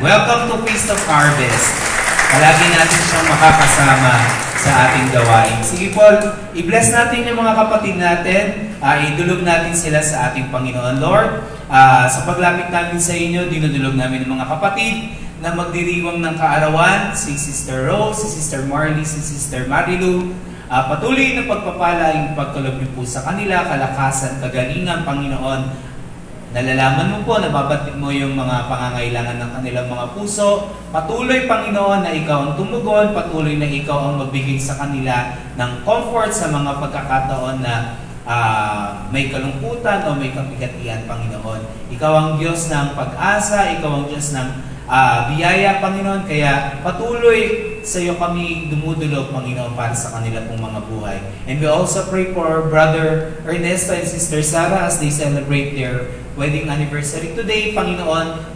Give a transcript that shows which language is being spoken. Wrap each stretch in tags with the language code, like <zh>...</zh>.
<en>Welcome to Feast of Harvest.</en> <tl>Palagi natin siyang makakasama sa ating gawain. Sige po, i-bless natin yung mga kapatid natin. Idulog natin sila sa ating Panginoon. Lord, sa paglapit namin sa inyo, dinudulog namin ng mga kapatid na magdiriwang ng kaarawan, si Sister Rose, si Sister Marley, si Sister Marilu, patuloy na pagpapala yung pagkalob niyo po sa kanila, kalakasan, kagalingan, Panginoon. Nalalaman mo po, nababatid mo yung mga pangangailangan ng kanilang mga puso. Patuloy, Panginoon, na ikaw ang tumugon, patuloy na ikaw ang magbigay sa kanila ng comfort sa mga pagkakataon na may kalungkutan o may kapigatian, Panginoon. Ikaw ang Diyos ng pag-asa, ikaw ang Diyos ng biyaya, Panginoon. Kaya patuloy sa iyo kami dumudulog, Panginoon, para sa kanila pong mga buhay.</tl> <en>And we also pray for Brother Ernesto and Sister Sarah as they celebrate their wedding anniversary today, Panginoon.</en>